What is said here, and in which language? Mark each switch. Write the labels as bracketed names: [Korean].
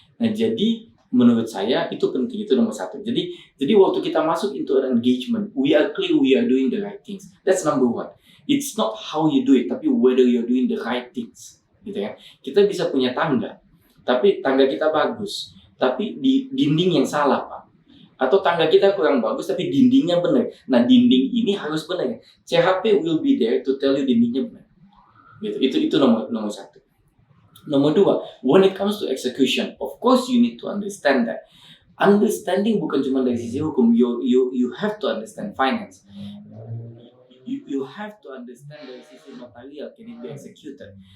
[Indonesian] Nah, jadi menurut saya itu penting, itu nomor satu. Jadi waktu kita masuk [English] into an engagement, we are clear we are doing the right things. That's number one. It's not how you do it, [Indonesian] tapi [English] whether you're doing the right things, [Indonesian] gitu kan. Kita bisa punya tangga, tapi tangga kita bagus, tapi di dinding yang salah, Pak. Atau tangga kita kurang bagus tapi dindingnya benar. Nah, dinding ini harus benar. [English] CHP will be there to tell you [Indonesian] dindingnya benar. Gitu. Itu nomor satu. Nomor dua, [English] when it comes to execution, of course you need to understand that. [Indonesian] Understanding bukan cuma dari sisi hukum. [English] You have to understand finance. You have to understand [Indonesian] dari sisi [English] notarial, can it be executed.